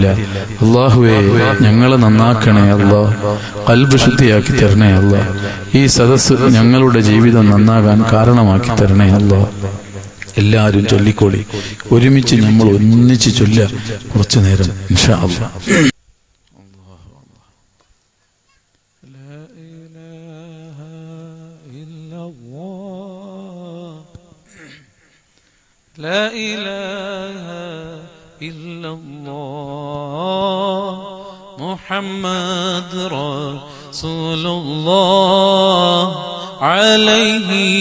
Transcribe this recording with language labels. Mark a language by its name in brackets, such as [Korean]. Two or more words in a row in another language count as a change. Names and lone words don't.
[Malayalam] അള്ളാഹുവേ ഞങ്ങളെ നന്നാക്കണേ അല്ലാ, ഖൽബ് ശുദ്ധിയാക്കി തരണേ അല്ലാ. ഈ സദസ്സ് ഞങ്ങളുടെ ജീവിതം നന്നാകാൻ കാരണമാക്കി തരണേ അല്ലാ. എല്ലാവരും ചൊല്ലിക്കോളി. ഒരുമിച്ച് നമ്മൾ ഒന്നിച്ച് ചൊല്ല കുറച്ചു നേരം [Arabic] إن شاء الله. لا إله إلا الله محمد رسول الله عليه